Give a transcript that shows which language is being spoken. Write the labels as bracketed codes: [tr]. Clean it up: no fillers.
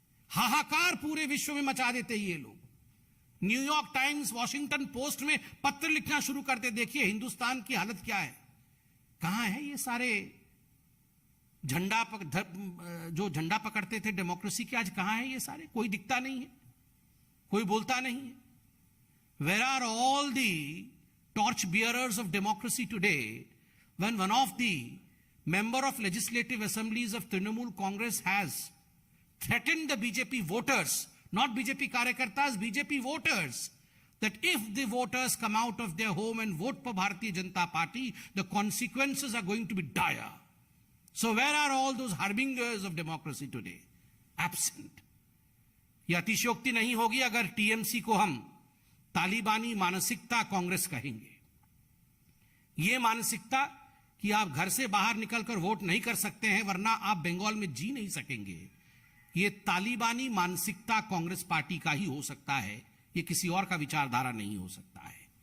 [hi] हाहाकार पूरे विश्व में मचा देते ये लोग। न्यूयॉर्क टाइम्स, वॉशिंगटन पोस्ट में पत्र लिखना शुरू करते, देखिए हिंदुस्तान की हालत क्या है। कहां है ये सारे जो झंडा पकड़ते थे डेमोक्रेसी के, आज कहां है ये सारे? कोई दिखता नहीं है, कोई बोलता नहीं है। [en] Where are all the torch bearers of democracy today when one of the member of legislative assemblies of Trinamool Congress has threatened the BJP voters, not BJP karyakartas, BJP voters, that if the voters come out of their home and vote for Bharatiya Janata Party, the consequences are going to be dire. So where are all those harbingers of democracy today? Absent. [hi] यह अतिशयोक्ति नहीं होगी अगर TMC को हम तालिबानी मानसिकता कांग्रेस कहेंगे। यह मानसिकता कि आप घर से बाहर निकलकर वोट नहीं कर सकते हैं वरना आप बंगाल में जी नहीं सकेंगे, यह तालिबानी मानसिकता कांग्रेस पार्टी का ही हो सकता है, यह किसी और का विचारधारा नहीं हो सकता है।